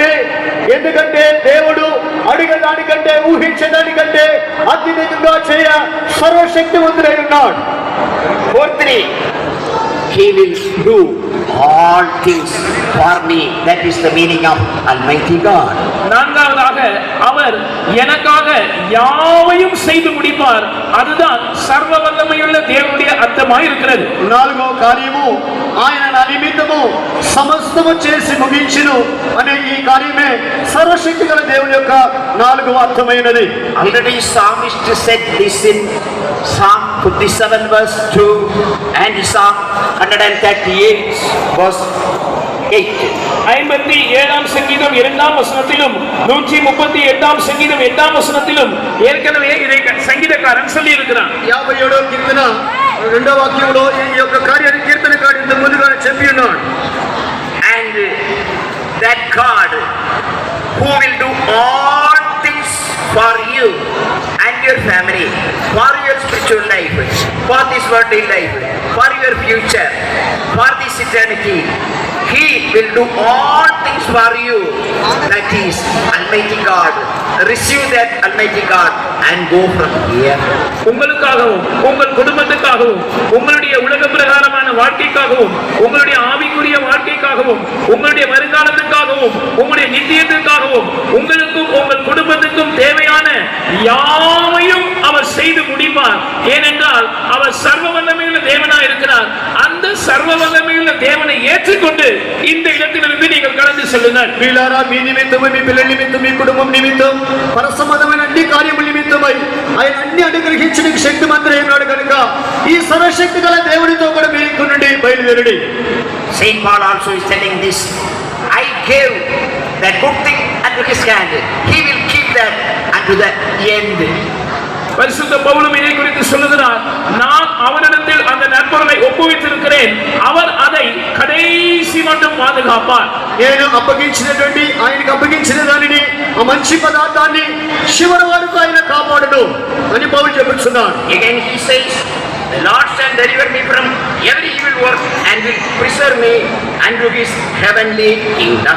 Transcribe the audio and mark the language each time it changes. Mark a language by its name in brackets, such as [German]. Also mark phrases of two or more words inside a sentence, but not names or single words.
[Telugu] ఎందుకంటే దేవుడు అడిగేదానికంటే ఊహించేదానికంటే అత్యధికంగా చేయ సర్వశక్తివంతుడై ఉన్నాడు. [English] Fourthly, he will do all things for me. That is the meaning of Almighty God. [Tamil] நான்காவதாக அவர் எனக்காக யாவையும் செய்து முடிப்பார். அதுதான் சர்வ வல்லமையுள்ள தேவனுடைய அர்த்தமாய் இருக்கிறது. [Telugu] నాలుగో కార్యము ఆయన నా నిమిత్తము సమస్తము చేసి ముగించును అనే ఈ కార్యమే సర్వశక్తి గల దేవుని యొక్క నాలుగవ అర్థమైనది. [English] Already psalmist said this in Psalm 57 verse 2 and Psalm 138 verse 8. [Tamil] 57 சங்கீதம் 2ஆம் வசனத்திலும் 138ஆம் சங்கீதம் 8ஆம் வசனத்திலும் ஏற்கனவே இதை சங்கீதக்காரன் சொல்லி இருக்கிறான். [Telugu] 57వ కీర్తన 2వ వాక్యంలో ఈ యొక్క కార్యాన్ని కీర్తనకారుడు ఇంత ముందుగానే చెప్పి ఉన్నాడు. [English] And that God who will do all things for you and your family, for your spiritual life, for this worldly life, for your future, for this eternity, he will do all things for you. That is Almighty God. Receive that Almighty God and go from here. [Tamil] உங்களுக்காகவும் உங்கள் குடும்பத்துக்காகவும் உங்களுடைய உலக பிரகாரமான வாழ்க்கைக்காகவும் உங்களுடைய ஆவிக்குரிய வாழ்க்கைக்காகவும் உங்களுடைய வருங்காலத்துக்காகவும் உங்களுடைய நித்தியத்துக்காகவும் உங்களுக்கும் உங்கள் குடும்பத்துக்கும் தேவையான யாவையும் அவர் செய்து முடிப்பார். ஏனென்றால் அவர் சர்வ வல்லமையுள்ள தேவனாய் இருக்கிறார். அந்த சர்வ வல்லமையுள்ள தேவனை ஏற்றுக்கொண்டு இந்த இடத்திலிருந்து நீங்கள் கடந்து செல்லுங்கள். [Telugu] వీళ్ళారా, మీ నిమిత్తం, మీ పిల్లల నిమిత్తం, మీ కుటుంబం నిమిత్తం, పరసంబంధమైన అన్ని కార్యముల నిమిత్తమై ఆయన అన్ని అనుగ్రహించడానికి శక్తిమంతుడై ఉన్నాడు కనుక ఈ సర్వశక్తి గల దేవుడితో కూడా మీరు ఇక్కడ నుండి బయలుదేరండి. [English] Saint Paul also is telling this. I gave that good thing unto his hand. He will keep that unto the end. [Tamil] பரிசுத்த பவுலும் இதை குறித்து சொல்லுகிறார். நான் அவனிடத்தில் அந்த நற்பொருளை ஒப்புவித்திருக்கிறேன். அவர் அதை கடைசி மட்டும் பாதுகாப்பார். [Telugu] నేను అప్పగించినటువంటి ఆయనకు అప్పగించిన దానిని ఆ మంచి పదార్థాన్ని చివరి వరకు ఆయన కాపాడును అని పౌలు చెబుతున్నాడు. [English] Again he says, the Lord shall deliver me from every evil work and will preserve me unto his heavenly kingdom.